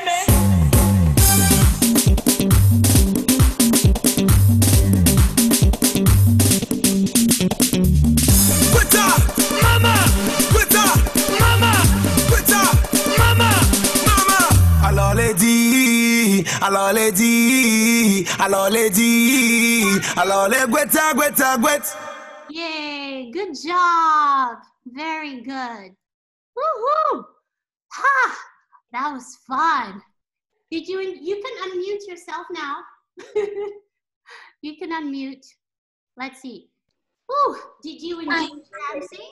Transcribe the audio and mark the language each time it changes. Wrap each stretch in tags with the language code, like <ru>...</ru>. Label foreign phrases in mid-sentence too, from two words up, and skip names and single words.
<en>Guetta, mama, Guetta, mama, Guetta, mama, mama. Alors les dit, alors les dit, alors les dit, alors les Guetta, Guetta, Guetta. Yay, good job. Very good. Woohoo! Ha! That was fun. You can unmute yourself now. You can unmute. Let's see. Ooh, did you enjoy dancing?</en>